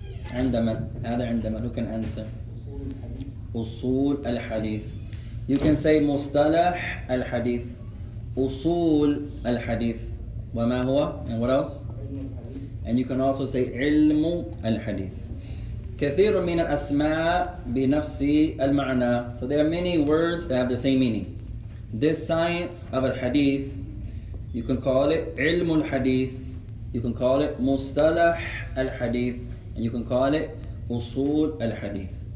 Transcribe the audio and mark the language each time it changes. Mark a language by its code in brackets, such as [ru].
[en] عندما. Who can answer? Usul al-Hadith. You can say Mustalah al-Hadith. Usul al-Hadith. وما هو? And what else? And you can also say علم الحديث. [ar] كثير من الأسماء بنفس المعنى. [en] So there are many words that have the same meaning. This science of al-Hadith, you can call it علم الحديث, you can call it مصطلح al-Hadith, and you can call it أصول al-Hadith.